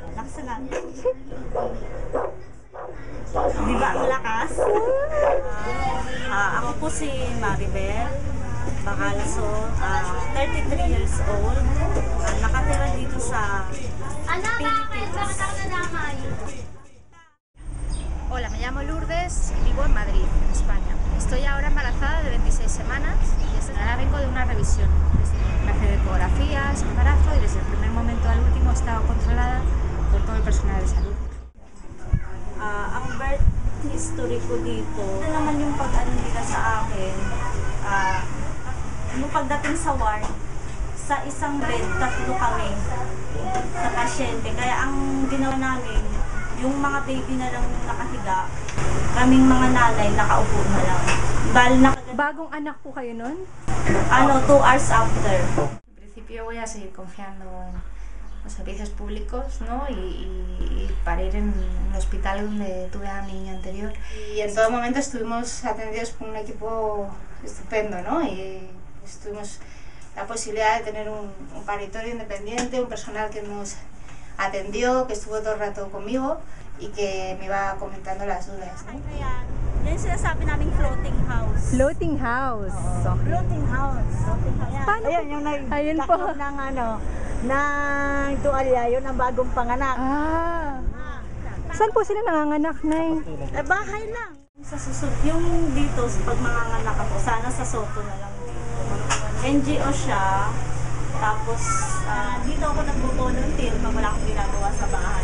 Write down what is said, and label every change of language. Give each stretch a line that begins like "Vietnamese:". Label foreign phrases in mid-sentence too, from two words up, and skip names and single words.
Filipino: Salat. Di ba ang lakas? Ako po si Maribel Bacalason,
English: 33 years old.
Filipino: Nakatira dito sa Pilipinas.
Spanish: Hola, me llamo Lourdes y vivo en Madrid, en España. Estoy ahora embarazada de 26 semanas y ahora vengo de una revisión. Me hace ecografías, embarazo y desde el primer momento al último he estado controlada por todo el personal de salud.
Filipino: Ang birth history ko dito, ano naman yung pag-ano nila sa akin, yung pagdating sa ward, sa isang bed, 3 kami sa pasyente. Kaya ang ginawa namin, yung mga baby na lang nakahiga, kaming mga nanay nakaupo na lang. Bagong anak po kayo nun?
English: 2 hours after.
Spanish: En principio voy a seguir confiando en los servicios públicos, ¿no? Y para ir en un hospital donde tuve a mi niño anterior. Y en todo momento estuvimos atendidos por un equipo estupendo, ¿no? Y tuvimos la posibilidad de tener un paritorio independiente, un personal que nos atendió, que estuvo todo el rato conmigo y que me iba comentando las dudas, ¿no?
Filipino: Yan yung sinasabi naming
English: floating house. Floating house. Okay. Floating house.
Filipino: Paano Ayan, yung nagtaklob ng ng tuwalya, yun ang bagong panganak. Saan po sila nanganganak, Nay? Bahay lang. Sa susunod, yung dito, pag manganganak ako, sana sa Soto na lang dito. NGO siya, tapos dito ako nagbo-volunteer pag wala akong ginagawa sa bahay.